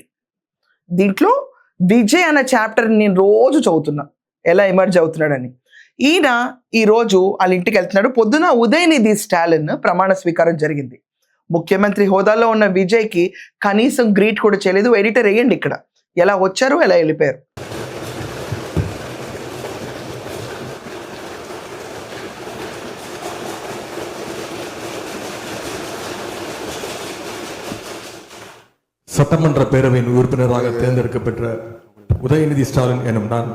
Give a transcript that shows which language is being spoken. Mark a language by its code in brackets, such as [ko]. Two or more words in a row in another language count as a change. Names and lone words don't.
[te] దీంట్లో విజయ్ అన్న చాప్టర్ నేను రోజు చదువుతున్నా, ఎలా ఎమర్జ్ అవుతున్నాడని. ఈయన ఈరోజు వాళ్ళ ఇంటికి వెళ్తున్నాడు. పొద్దున ఉదయనిధి స్టాలిన్ ప్రమాణ స్వీకారం జరిగింది. ముఖ్యమంత్రి హోదాలో ఉన్న విజయ్కి కనీసం గ్రీట్ కూడా చేయలేదు. ఎడిటర్ వేయండి ఇక్కడ ఎలా వచ్చారు, ఎలా వెళ్ళిపోయారు. [ta] சட்டமன்ற பேரவையின் உறுப்பினராக தேர்ந்தெடுக்கப்பெற்ற உதயநிதி ஸ்டாலின் எனும் நான்